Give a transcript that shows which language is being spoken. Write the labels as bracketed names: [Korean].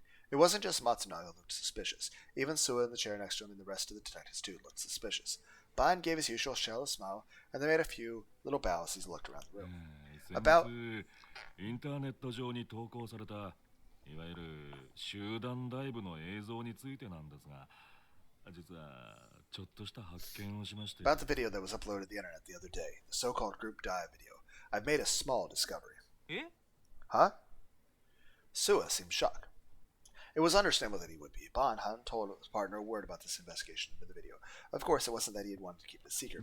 [English] It wasn't just Matsunaga who looked suspicious. Even Sua in the chair next to him and the rest of the detectives too looked suspicious. Ban gave his usual shallow smile, and they made a few little bows as he looked around the room. [Japanese] 先 [English] About [Japanese] 日インターネット上に投稿されたいわゆる集団ダイブの映像についてなんですが、実はちょっとした発見をしまして。 [English] about the video that was uploaded to the internet the other day, the so-called group dive video. I've made a small discovery. え Huh? Sua seemed shocked. It was understandable that he would be. Ban hadn't told his partner a word about this investigation into the video. Of course, it wasn't that he had wanted to keep it a secret,